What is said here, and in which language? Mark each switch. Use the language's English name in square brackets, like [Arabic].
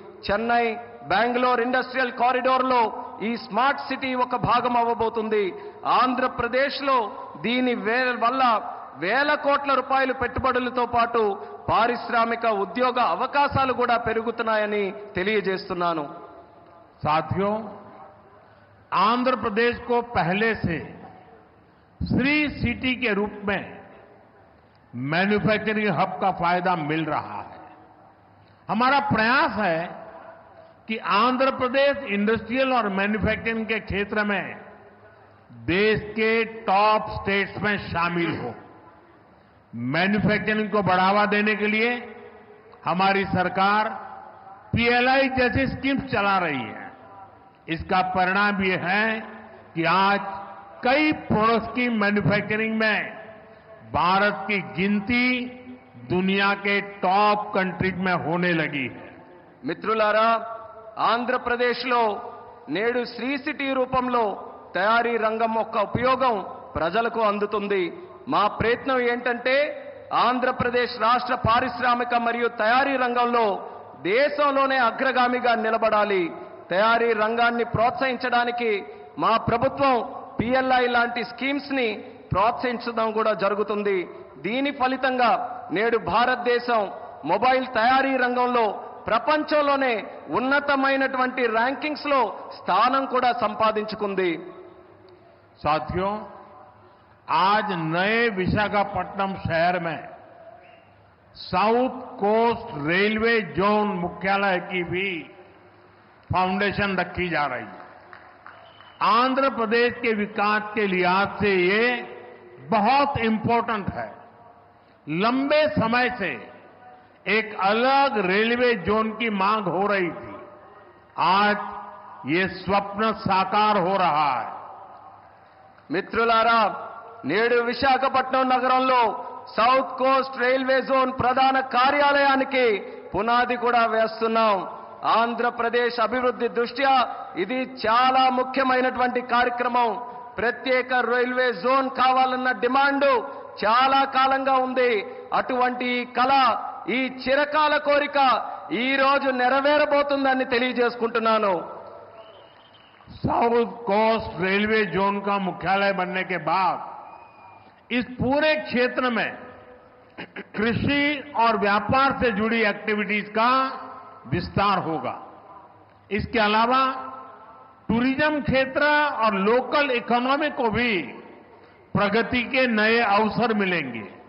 [Telugu] Chennai Bengaluru industrial కారిడోర్లో ఈ smart city ఒక భాగం అవ్వబోతుంది. ఆంధ్రప్రదేశ్లో దీని వల్ల వేల కోట్ల రూపాయల పెట్టుబడులతో పాటు పారిశ్రామిక ఉద్యోగ అవకాశాలు కూడా పెరుగుతున్నాయని తెలియజేస్తున్నాను. [Hindi] साथियों, आंध्र प्रदेश को पहले से श्री सिटी के रूप में मैन्युफैक्चरिंग हब का फायदा मिल रहा है. हमारा प्रयास है कि आंध्र प्रदेश इंडस्ट्रियल और मैन्युफैक्चरिंग के क्षेत्र में देश के टॉप स्टेट्स में शामिल हो. मैन्युफैक्चरिंग को बढ़ावा देने के लिए हमारी सरकार पीएलआई जैसी स्कीम्स चला रही है. इसका परिणाम यह है कि आज कई प्रोडक्ट्स की मैन्युफैक्चरिंग में भारत की गिनती दुनिया के टॉप कंट्रीज में होने लगी है. [Telugu] మిత్రులారా, ఆంధ్రప్రదేశ్లో నేడు శ్రీ సిటీ రూపంలో తయారీ రంగం యొక్క ఉపయోగం ప్రజలకు అందుతుంది. మా ప్రయత్నం ఏంటంటే ఆంధ్రప్రదేశ్ రాష్ట్ర పారిశ్రామిక మరియు తయారీ రంగంలో దేశంలోనే అగ్రగామిగా నిలబడాలి. తయారీ రంగాన్ని ప్రోత్సహించడానికి మా ప్రభుత్వం పిఎల్ఐ లాంటి స్కీమ్స్ ని ప్రోత్సహించడం కూడా జరుగుతుంది. దీని ఫలితంగా నేడు భారతదేశం మొబైల్ తయారీ రంగంలో ప్రపంచంలోనే ఉన్నతమైనటువంటి ర్యాంకింగ్స్ లో స్థానం కూడా సంపాదించుకుంది. [Hindi] साथियों, आज नए विशाखापट्टनम शहर में साउथ कोस्ट रेलवे जोन मुख्यालय की भी फाउंडेशन रखी जा रही है. आंध्र प्रदेश के विकास के लिहाज से ये बहुत इंपॉर्टेंट है. लंबे समय से एक अलग रेलवे जोन की मांग हो रही थी. आज ये स्वप्न साकार हो रहा है. [Telugu] మిత్రులారా, నేడు విశాఖపట్నం నగరంలో సౌత్ కోస్ట్ రైల్వే జోన్ ప్రధాన కార్యాలయానికి పునాది కూడా వేస్తున్నాం. ఆంధ్రప్రదేశ్ అభివృద్ధి దృష్ట్యా ఇది చాలా ముఖ్యమైనటువంటి కార్యక్రమం. ప్రత్యేక రైల్వే జోన్ కావాలన్న డిమాండ్ చాలా కాలంగా ఉంది. అటువంటి ఈ కళ, ఈ చిరకాల కోరిక ఈ రోజు నెరవేరబోతుందని తెలియజేసుకుంటున్నాను. [Hindi] साउथ कोस्ट रेलवे जोन का मुख्यालय बनने के बाद इस पूरे क्षेत्र में कृषि और व्यापार से जुड़ी एक्टिविटीज का विस्तार होगा. इसके अलावा टूरिज्म क्षेत्र और लोकल इकोनॉमी को भी प्रगति के नए अवसर मिलेंगे।